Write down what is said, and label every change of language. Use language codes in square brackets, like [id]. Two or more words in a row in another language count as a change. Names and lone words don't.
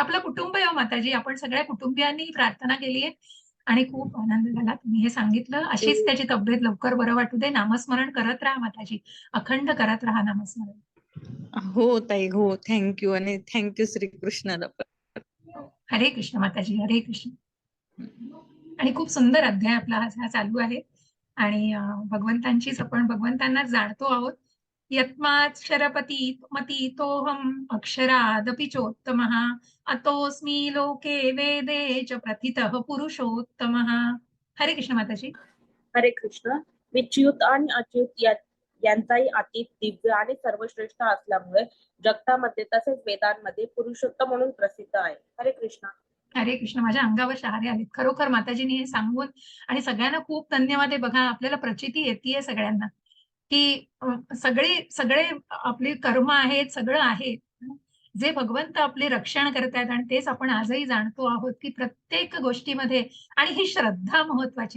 [mr] आपलं कुटुंब आहे हो माताजी. आपण सगळ्या कुटुंबियांनी प्रार्थना केली आहे आणि खूप आनंद झाला. तुम्ही हे सांगितलं. अशीच त्याची तब्येत लवकर बरं वाटू दे. नामस्मरण करत राहा माताजी. अखंड करत राहा नामस्मरण. हो ताई, हो. थँक्यू आणि थँक्यू श्रीकृष्णाला पण. हरे कृष्ण माताजी. हरे कृष्ण. आणि खूप सुंदर अध्याय आपला हा चालू आहे आणि भगवंतांचीच आपण भगवंतांनाच जाणतो आहोत. [sa] यत्माक्षरपती मतीतोऽहम् अक्षरादपि चोत्तमः अतोऽस्मि लोके वेदे च प्रथितः पुरुषोत्तमः. [mr] हरे कृष्ण माताजी. हरे कृष्ण. मी च्युत आणि अच्युत यांचाही अतीत दिव्य आणि सर्वश्रेष्ठ असल्यामुळे जगतामध्ये तसेच वेदांमध्ये पुरुषोत्तम म्हणून प्रसिद्ध आहे. हरे कृष्ण. हरे कृष्ण. माझ्या अंगावर शहारे आलेत. खरोखर माताजींनी हे सांगून आणि सगळ्यांना खूप धन्यवाद आहे. बघा आपल्याला प्रचिती येतेय सगळ्यांना, की सगळे सगळे आपले कर्म आहेत, सगळं आहे. जे भगवंत आपले रक्षण करतायत आणि तेच आपण आजही जाणतो आहोत, की प्रत्येक गोष्टीमध्ये आणि ही श्रद्धा महत्वाची.